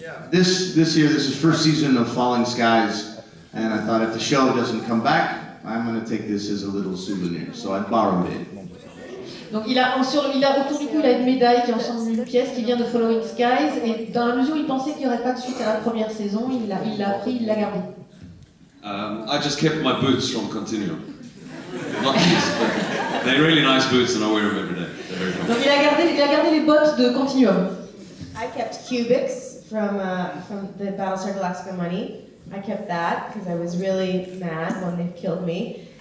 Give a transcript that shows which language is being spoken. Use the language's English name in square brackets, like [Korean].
[English] This year, this is first season of Falling Skies, and I thought if the show doesn't come back, I'm going to take this as a little souvenir. So I borrowed it. [French] Donc il a autour du cou, il a une médaille qui est ensemble d'une pièce qui vient de Following Skies, et dans la mesure où il pensait qu'il n'y aurait pas de suite à la première saison, il l'a pris, il l'a gardé. [English] I just kept my boots from Continuum. Not these, but they're really nice boots and I wear them every day. They're very [French] Donc il a gardé les bottes de Continuum. [English] I kept Cubics from the Battlestar Galactica money. I kept that because I was really mad when they killed me.